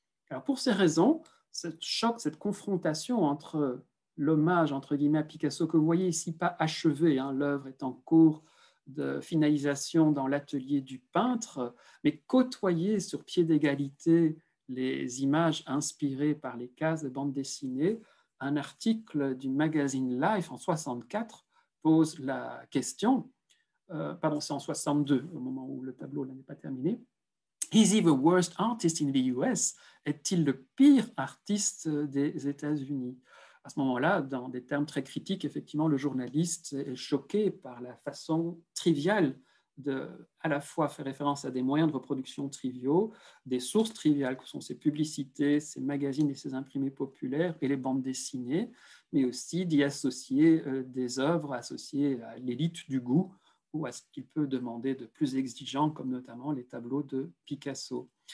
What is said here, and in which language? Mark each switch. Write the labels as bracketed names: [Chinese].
[French] Alors pour ces raisons, ce choc, cette confrontation entre l'hommage entre guillemets à Picasso, que vous voyez ici pas achevé, hein, l'œuvre est en cours de finalisation dans l'atelier du peintre, mais côtoyer sur pied d'égalité les images inspirées par les cases de bande dessinée, un article du magazine Life en 64 pose la question, pardon, c'est en 62, au moment où le tableau n'est pas terminé. [English] Is he the worst artist in the US? [French] Est-il le pire artiste des États-Unis? À ce moment-là, dans des termes très critiques, effectivement, le journaliste est choqué par la façon triviale de à la fois faire référence à des moyens de reproduction triviaux, des sources triviales que sont ces publicités, ces magazines et ces imprimés populaires et les bandes dessinées, mais aussi d'y associer des œuvres associées à l'élite du goût ou à ce qu'il peut demander de plus exigeant, comme notamment les tableaux de Picasso.